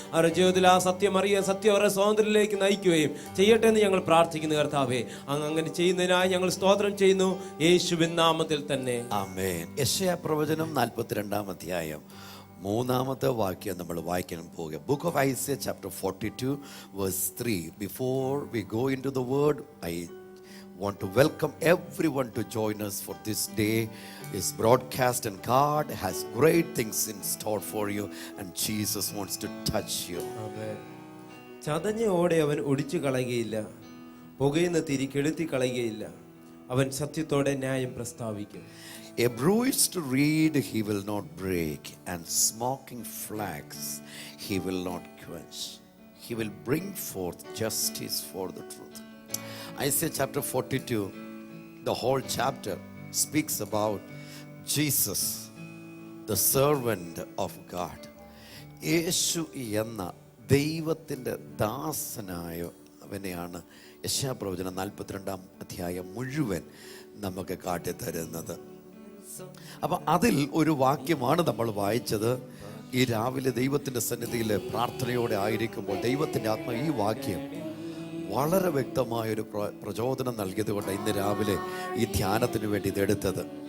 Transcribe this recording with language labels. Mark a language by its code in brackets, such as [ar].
[ml] അവരുടെ ജീവിതത്തിൽ ആ സത്യം അറിയാൻ, സത്യം അവരുടെ സ്വാതന്ത്ര്യത്തിലേക്ക് നയിക്കുകയും ചെയ്യട്ടെ എന്ന് ഞങ്ങൾ പ്രാർത്ഥിക്കുന്നു. കർത്താവെ, അങ്ങ് അങ്ങനെ ചെയ്യുന്നതിനായി ഞങ്ങൾ സ്തോത്രം ചെയ്യുന്നു, യേശുവിൻ നാമത്തിൽ തന്നെ ആമേൻ. യെശയ്യാ പ്രവചനം 42-ാം അധ്യായം 3-ാമത്തെ വാക്യം നമ്മൾ വായിക്കാൻ പോകുക. [en] Book of Isaiah chapter 42 verse 3. Before we go into the word, I want to welcome everyone to join us for this day is broadcast, and God has great things in store for you, and Jesus wants to touch you. [ml] ചതഞ്ഞ ഓടെ അവൻ ഒടിച്ചു കളയുകയില്ല, പുകയുന്ന തിരി കെടുത്തി കളയുകയില്ല. അവൻ സത്യത്തോടെ ന്യായം പ്രസ്താവിക്കും. [en] A bruised reed he will not break, and smoking flax he will not quench. He will bring forth justice for the truth. Isaiah chapter 42, the whole chapter speaks about Jesus, the servant of God. [ml] യേശു എന്ന ദൈവത്തിൻ്റെ ദാസനായവനെയാണ് യെശയ്യാപ്രവചനം 42-ാം അധ്യായം മുഴുവൻ നമുക്ക് കാട്ടിത്തരുന്നത്. അപ്പം അതിൽ ഒരു വാക്യമാണ് നമ്മൾ വായിച്ചത്. ഈ രാവിലെ ദൈവത്തിൻ്റെ സന്നിധിയിൽ പ്രാർത്ഥനയോടെ ആയിരിക്കുമ്പോൾ ദൈവത്തിൻ്റെ ആത്മ ഈ വാക്യം വളരെ വ്യക്തമായൊരു പ്രചോദനം നൽകിയത് കൊണ്ട് ഇന്ന് രാവിലെ ഈ ധ്യാനത്തിന് വേണ്ടി ഇതെടുത്തത്.